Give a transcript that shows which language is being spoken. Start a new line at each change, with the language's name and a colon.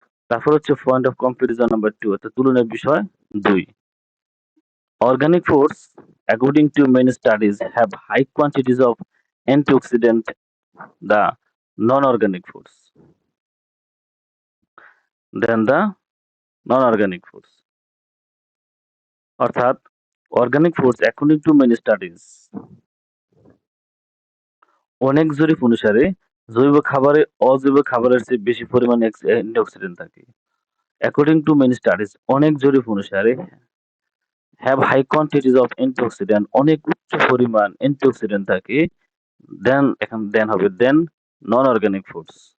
Bangla: তারপর হচ্ছে point of comparison number 2 অর্থাৎ তুলনার বিষয় 2।
English: Organic foods, according to many studies, have high quantities of antioxidant the non-organic foods than the non-organic foods.
Bangla: অর্থাৎ
English: organic foods according to many studies
Bangla: অনেক জরিপ অনুসারে জৈব খাবারে অজৈব খাবারের চেয়ে বেশি পরিমাণে অ্যান্টিঅক্সিডেন্ট থাকে।
English: according to many studies
Bangla: অনেক জরিপ অনুসারে
English: have high quantities of antioxidant
Bangla: অনেক উচ্চ পরিমাণ অ্যান্টিঅক্সিডেন্ট থাকে
English: then
Bangla: হবে
English: Then non organic foods.